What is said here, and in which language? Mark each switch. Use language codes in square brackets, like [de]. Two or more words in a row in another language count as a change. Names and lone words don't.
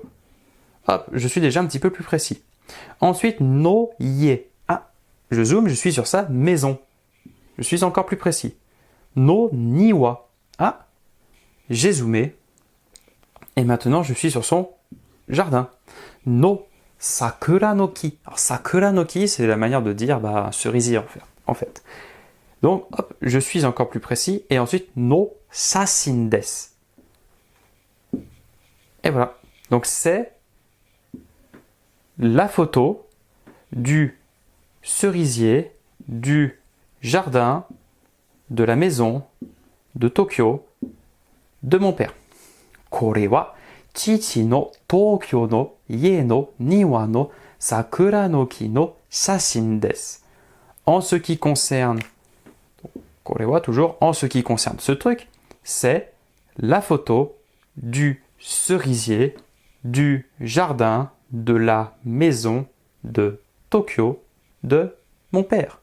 [fr] Hop, je suis déjà un petit peu plus précis. [ja] Ensuite, の家. [fr] Ah, je zoome, je suis sur sa maison. Je suis encore plus précis. [ja] の庭. [fr] Ah, j'ai zoomé. Et maintenant, je suis sur son jardin. [ja] の桜の木. Alors, 桜の木, [fr] c'est la manière de dire cerisier en fait. Donc, hop, je suis encore plus précis. Et ensuite, [ja] の写真です. [fr] Et voilà. Donc, c'est la photo du cerisier, du jardin, de la maison, de Tokyo, de mon père. [ja] これは父の東京の家の庭の桜の木の写真です. [fr] En ce qui concerne, [ja] これは [fr] toujours, en ce qui concerne ce truc, c'est la photo du cerisier, du jardin, de la maison de Tokyo de mon père.